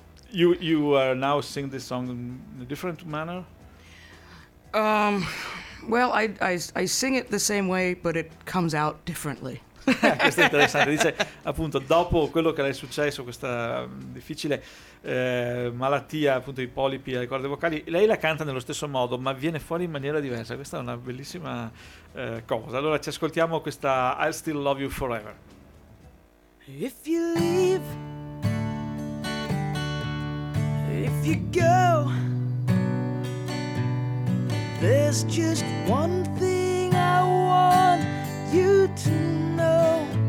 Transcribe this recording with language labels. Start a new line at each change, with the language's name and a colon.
English: you are now singing this song in a different manner? Well, I sing it the same way, but it comes out differently.
Italian: Questo è interessante, dice appunto dopo quello che le è successo, questa difficile malattia appunto di polipi alle corde vocali, lei la canta nello stesso modo ma viene fuori in maniera diversa, questa è una bellissima cosa. Allora ci ascoltiamo questa I'll Still Love You Forever.
English: If you leave, if you go, there's just one thing I want you to know.